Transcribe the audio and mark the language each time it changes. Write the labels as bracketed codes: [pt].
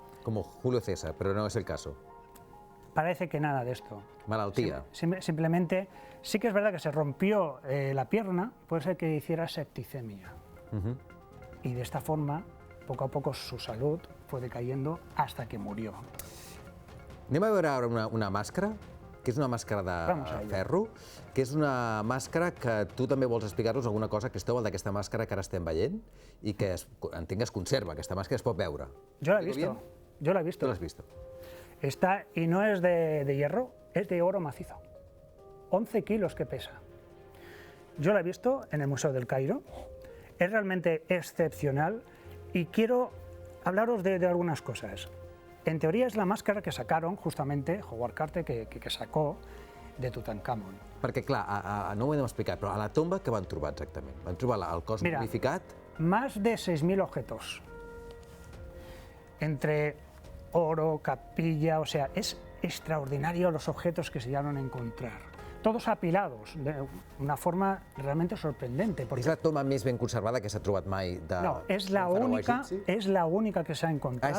[es] Como Julio César, pero no es el caso. Parece que nada de esto. [ca] Malaltía. [es] Simplemente, sí que es verdad que se rompió la pierna, puede ser que hiciera septicemia. Y de esta forma, poco a poco su salud fue decayendo hasta que murió. [ca] Anem a veure ara una màscara, que és una màscara de ferro, que és una màscara que tu també vols explicar-nos alguna cosa, Cristóbal, d'aquesta màscara que ara estem veient i que entenc que es conserva, aquesta màscara es pot veure. [es] Yo la he visto, yo la he visto. [ca] Tu l'has vist? [es] Está, y no es de hierro, es de oro macizo. 11 kilos que pesa. Yo la he visto en el Museo del Cairo, es realmente excepcional y quiero hablaros de algunas cosas. En teoría es la máscara que sacaron justamente Howard Carter, que sacó de Tutankamon. [ca] Perquè, clar, no ho hem explicat, però a la tomba què van trobar exactament? Van trobar el cos momificat? [es] Más de 6.000 objetos. Entre oro, capilla, o sea, es extraordinario los objetos que se llegaron a encontrar. Todos apilados, de una forma realmente sorprendente. [ca] És la tomba més ben conservada que s'ha trobat mai de [es] No, es la única que se ha encontrado.